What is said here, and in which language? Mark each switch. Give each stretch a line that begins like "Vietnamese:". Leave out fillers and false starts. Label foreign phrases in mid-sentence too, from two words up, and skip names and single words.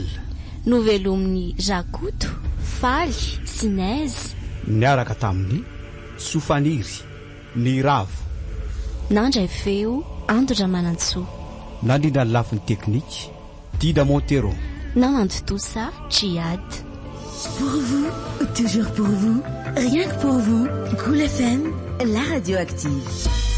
Malagasy: novelomin'ny Rakoto Faly Sinaizy niaraka tamin'ny Sofaniry ny Ravo nandray feo Andra Manantsoa nandrindra ny lafiny teknika Dida Montero
French: Nananto tout ça, Djihad. Pour vous, toujours pour vous, rien que pour vous, Cool FM, la radio active.